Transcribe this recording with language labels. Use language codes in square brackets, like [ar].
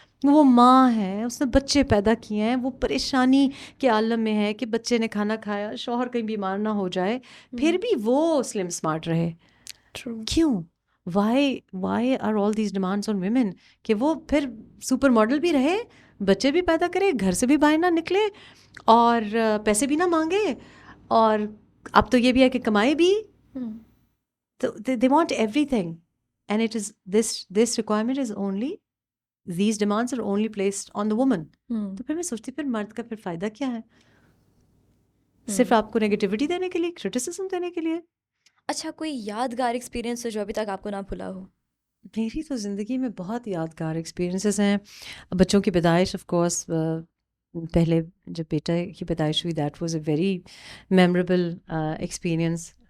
[ur] وہ ماں ہے, اس نے بچے پیدا کیے ہیں, وہ پریشانی کے عالم میں ہے کہ بچے نے کھانا کھایا, شوہر کہیں بیمار نہ ہو جائے, پھر بھی وہ سلم اسمارٹ رہے. کیوں؟ [en] why are all these demands on women [ur] کہ وہ پھر سپر ماڈل بھی رہے, بچے بھی پیدا کرے, گھر سے بھی باہر نہ نکلے اور پیسے بھی نہ مانگے, اور اب تو یہ بھی ہے کہ کمائے بھی. [en] So they want everything, and it is this requirement is only, these demands are only placed on the woman. [ur] تو پھر میں سوچتی پھر مرد کا پھر فائدہ کیا ہے؟ صرف آپ کو نیگیٹیوٹی دینے کے لیے, کرٹیسزم دینے کے لیے. اچھا کوئی یادگار ایکسپیرینس ہے جو ابھی تک آپ کو نہ بھلا ہو؟ میری تو زندگی میں بہت یادگار ایکسپیرینسز ہیں. بچوں کی پیدائش آف کورس, پہلے جب بیٹا کی پیدائش ہوئی [en] That was a very memorable experience.